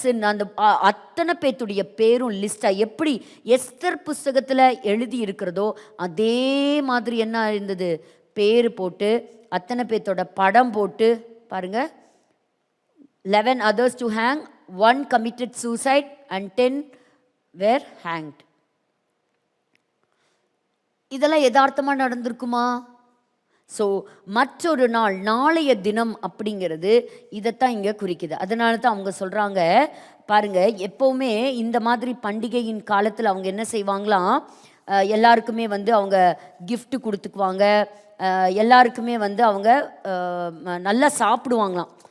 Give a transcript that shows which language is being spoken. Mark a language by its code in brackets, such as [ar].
[ta] அந்த அத்தனை பேத்துடைய பேரும் லிஸ்டா எப்படி எஸ்தர் புஸ்தகத்துல எழுதி இருக்கிறதோ அதே மாதிரி என்ன இருந்தது, பேரு போட்டு அத்தனை பேத்தோட படம் போட்டு பாருங்க. [en] 11 others to hang, 1 committed suicide and 10 were hanged. [ta] இதெல்லாம் யதார்த்தமா நடந்திருக்குமா? ஸோ மற்றொரு நாள், நாளைய தினம் அப்படிங்கிறது இதைத்தான் இங்கே குறிக்குது. அதனால தான் அவங்க சொல்கிறாங்க பாருங்க, எப்போவுமே இந்த மாதிரி பண்டிகையின் காலத்தில் அவங்க என்ன செய்வாங்களாம், எல்லாருக்குமே வந்து அவங்க gift கொடுத்துக்குவாங்க, எல்லாருக்குமே வந்து அவங்க நல்லா சாப்பிடுவாங்களாம்.